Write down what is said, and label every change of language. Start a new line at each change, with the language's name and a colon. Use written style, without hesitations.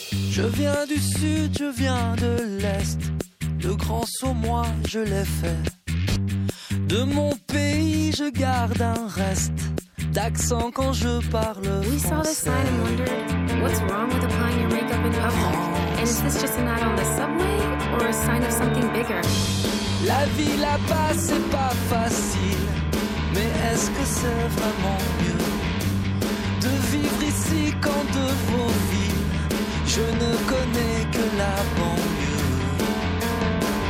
French: Je viens du sud, je viens de l'est. Le grand saut, moi, je l'ai fait. De mon pays, je garde un reste d'accent quand je parle français.
English: We saw this sign and wondered, what's wrong with applying your makeup in public? And is this just an ad on the subway or a sign of something bigger?
French: La vie là-bas, c'est pas facile. Mais est-ce que c'est vraiment mieux de vivre ici quand de vos villes je ne connais que la banlieue.